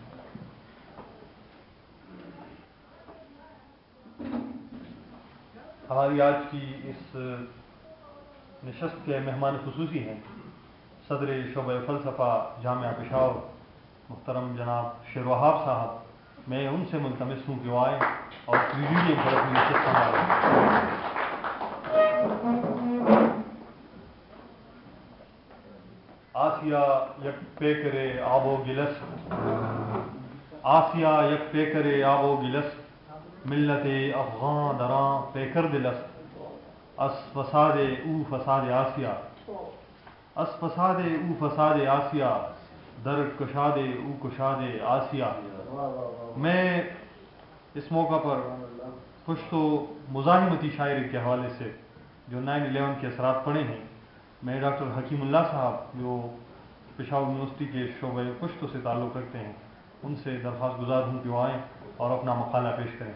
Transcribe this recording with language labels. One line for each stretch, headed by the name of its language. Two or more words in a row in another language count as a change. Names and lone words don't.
Urdu: ہماری آج کی اس نشست کے مہمان خصوصی ہیں صدر شعبہ فلسفہ جامعہ پشاور محترم جناب شیر وہاب صاحب۔ میں ان سے ملتمس ہوں کہ وہ آئیں اور پریزیڈیم پر اپنی نشست سنبھالیں۔
Persian: آسیا یک پیکرے آب و گلس آسیا یک پیکرے آب و گلس ملت افغان دراں پیکر دلس اس فساد او فساد آسیا اس فساد او فساد آسیا در کشاد او کشاد آسیا.
Urdu: میں اس موقع پر پشتو مزاحمتی شاعری کے حوالے سے جو 9/11 کے اثرات پڑے ہیں، میں ڈاکٹر حکیم اللہ صاحب جو پشاور یونیورسٹی کے شعبہ پشتو سے تعلق رکھتے ہیں ان سے درخواست گزار ہوں کہ وہ آئیں اور اپنا مقالہ پیش کریں.